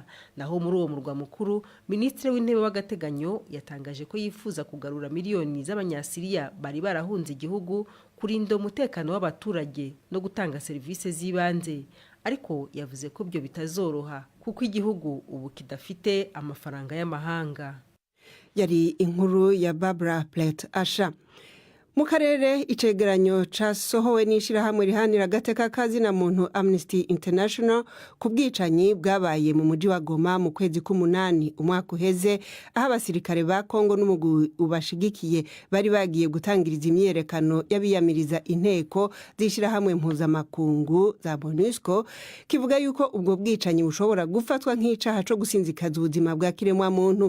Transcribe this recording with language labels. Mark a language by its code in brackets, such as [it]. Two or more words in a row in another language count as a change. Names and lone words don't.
[rw] Naho muri uwo murwa mukuru, Minisitiri w'Intebe w'agateganyo yatangaje ko yifuza kugarura miliyoni z'abanyasiriya bari barahunze igihugu, kurinda umutekano w'abaturage no gutanga serivisi z'ibanze. Ariko yavuze ko byo bitazoroha kuko igihugu ubu kidafite amafaranga y'amahanga. Yari inkuru ya Barbara Plate Asha. [rn] mu karere icegeranyo casohowe n'ishirahamwe rihanira agateka kazina muntu Amnesty International ku bwicanyi bwabaye mu muji wa Goma mu kwezi k'umunani umwaka uheze, aho abasirikare ba Kongo n'umugwi ubashigikiye bari bagiye gutangiriza imyerekano y'abiyamiriza inteko z'ishirahamwe mpuzamakungu za MONUSCO, kivuga yuko ubwo bwicanyi bushobora gufatwa nk'icaha co gusinzikaza ubuzima bwa kiremwa muntu.